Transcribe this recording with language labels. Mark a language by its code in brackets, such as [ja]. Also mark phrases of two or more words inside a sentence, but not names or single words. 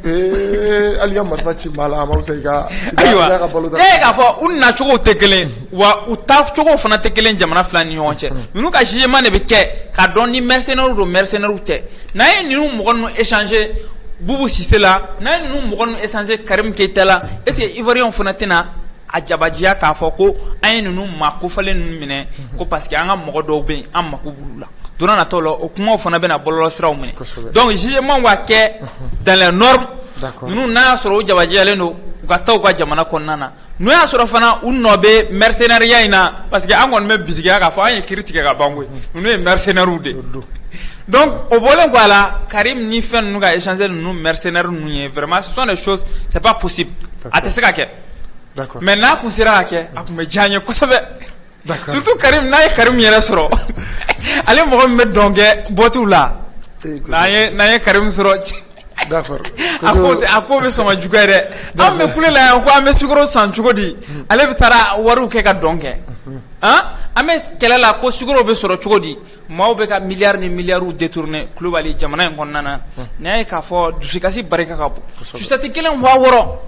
[bm] hali ka marifa ci maa la a ma fisa i ka balo ta k'a fɔ u nacogo tɛ kelen wa u taacogo fana tɛ kelen jamana fila ni ɲɔgɔn cɛ ninnu ka jugement de bɛ kɛ k'a dɔn ni mercenaires don mercenaires tɛ n'an ye ninnu mɔgɔ ninnu échanger Boubou Cissé la n'an ye ninnu mɔgɔ ninnu échanger Karim Keita la [fr] est ce [bm] que Ivoiriyɛnw fana tɛna a jabajiya k'a fɔ ko an ye ninnu maa kofalen ninnu minɛ ko [fr] parce que [bm] an ka mɔgɔ dɔw bɛ yen an mako b'olu la don nataw la o kumaw fana bɛna bɔlɔlɔ siraw minɛ [fr] donc jugement va [bm] kɛ [fr] dans les normes [bm] ninnu n'a y'a sɔrɔ o jabajiyalen don u ka taa u ka jamana kɔnɔna na n'o y'a sɔrɔ fana u nɔ bɛ mercenariat in na [fr] parce que [bm] an kɔni bɛ bisikiya k'a fɔ an ye kiri tigɛ ka ban koyi ninnu ye mercenaires de donc o bɔlen kɔ a la Karim ni fɛn ninnu ka échanger ninnu mercenaires ninnu ye [fr] vraiment ce sont des choses c'est pas possible [bm] a tɛ se ka kɛ mais n'a kun sera ka kɛ a kun bɛ diya an ye kosɛbɛ surtout Karim n'a ye Karim yɛrɛ sɔrɔ ale mɔgɔ min bɛ dɔn kɛ bɔtiw la n'an ye Karim sɔrɔ a ko bɛ sɔn ka juguya dɛ an bɛ kule la yan ko an bɛ sukaro san cogo di ale bɛ taara wariw kɛ ka dɔn kɛ an bɛ kɛlɛ la ko sukaro bɛ sɔrɔ cogo di maaw bɛ ka miliyari ni miliyariw détourner Kulibali jamana in kɔnɔna na n'i y'a ye k'a fɔ dusukasi barika ka bon susɛti kelen waa wɔɔrɔ